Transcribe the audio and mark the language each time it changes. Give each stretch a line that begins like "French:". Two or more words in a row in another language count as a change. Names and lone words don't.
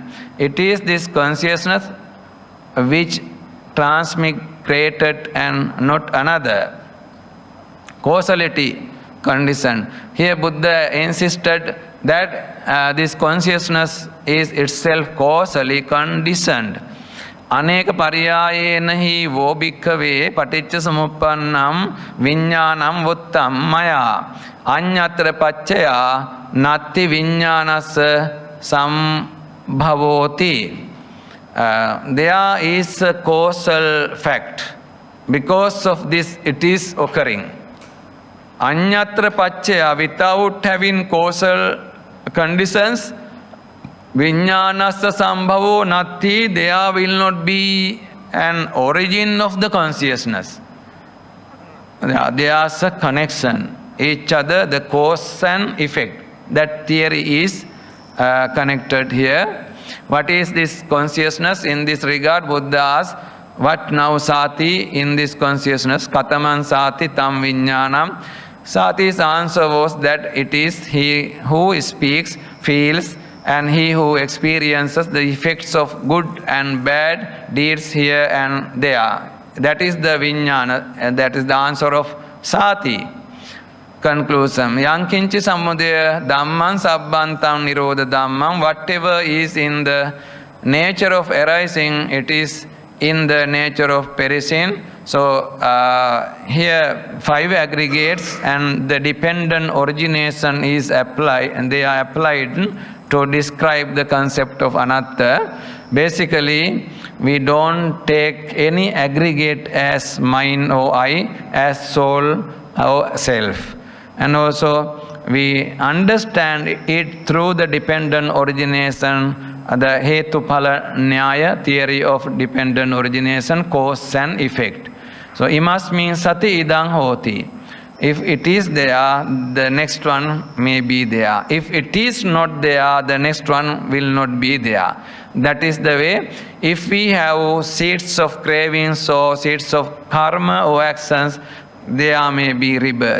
English: It is this consciousness which transmigrated and not another. Causality condition. Here Buddha insisted that this consciousness is itself causally conditioned.
Pali: Aneka pariyayena hi vo bhikkave paticca samuppannam viññānam vuttam maya aññatra paccaya natti viññānassa sambhavoti.
English: There is a causal fact. Because of this it is occurring.
Pali: Aññatra paccaya,
English: without having causal conditions,
Pali: viññānassa sambhavo natti,
English: there will not be an origin of the consciousness. There is a connection. Each other, the cause and effect. That theory is connected here. What is this consciousness? In this regard, Buddha asks, what now Sati in this consciousness?
Pali: Kataman Sati tam viññānam.
English: Sati's answer was that it is he who speaks, feels, and he who experiences the effects of good and bad deeds here and there. That is the viññāna, and that is the answer of Sati. Conclusion.
Pali: Yankinchi samudaya dhammam sabbantam nirodha dhammam.
English: Whatever is in the nature of arising, it is in the nature of perishing. So here 5 aggregates and the dependent origination is applied, and they are applied to describe the concept of anatta. Basically, we don't take any aggregate as mind or I, as soul or self. And also we understand it through the dependent origination, the
Pali: Hetuphala Nyaya
English: theory of dependent origination, cause and effect.
Pali: So imasmin sati idang hoti.
English: If it is there, the next one may be there. If it is not there, the next one will not be there. That is the way. If we have seeds of cravings or seeds of karma or actions, there may be rebirth.